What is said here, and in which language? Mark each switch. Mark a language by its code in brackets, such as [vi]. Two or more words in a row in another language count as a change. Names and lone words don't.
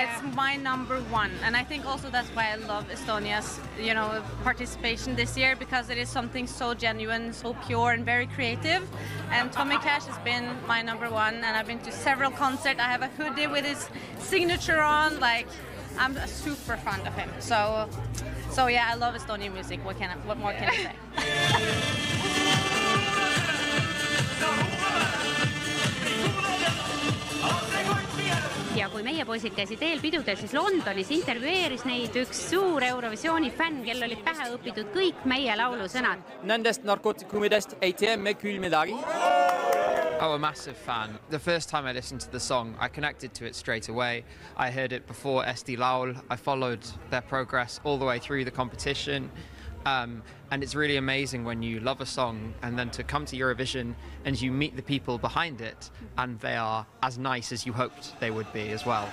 [en] It's my number one, and I think also that's why I love Estonia's, participation this year, because it is something so genuine, so pure, and very creative. And Tommy Cash has been my number one, and I've been to several concerts. I have a hoodie with his signature on. Like, I'm super fond of him. So yeah, I love Estonian music. What more can I say? [et] Ja kui meie poisid käisid eelpidudel, siis Londonis intervjueeris neid üks suur Eurovisiooni fänn, kel oli pähe õpitud kõik meie laulusõnad. Nendest narkootikumidest ei tee me küll midagi. [en] Oh, a massive fan. The first time I listened to the song, I connected to it straight away. I heard it before Eesti Laul. I followed their progress all the way through the competition. And it's really amazing when you love a song and then to come to Eurovision and you meet the people behind it and they are as nice as you hoped they would be as well.